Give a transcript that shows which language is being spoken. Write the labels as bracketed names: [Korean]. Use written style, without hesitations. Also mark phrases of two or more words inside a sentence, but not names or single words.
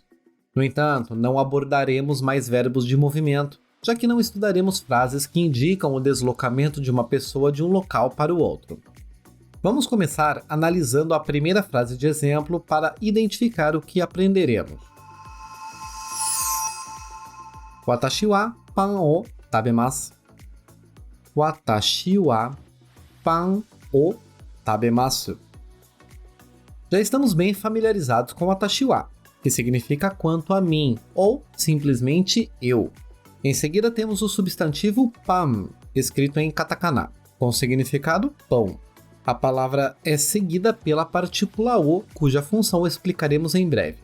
[Portuguese] No entanto, não abordaremos mais verbos de movimento, já que não estudaremos frases que indicam o deslocamento de uma pessoa de um local para o outro. Vamos começar analisando a primeira frase de exemplo para identificar o que aprenderemos. [Japanese] Watashi wa pan o tabemasu. Watashi wa pan o tabemasu. [Portuguese] Já estamos bem familiarizados com [Japanese] watashi wa, [Portuguese] que significa quanto a mim, ou simplesmente eu. Em seguida temos o substantivo pan, escrito em katakana, com o significado pão. A palavra é seguida pela partícula o, cuja função explicaremos em breve.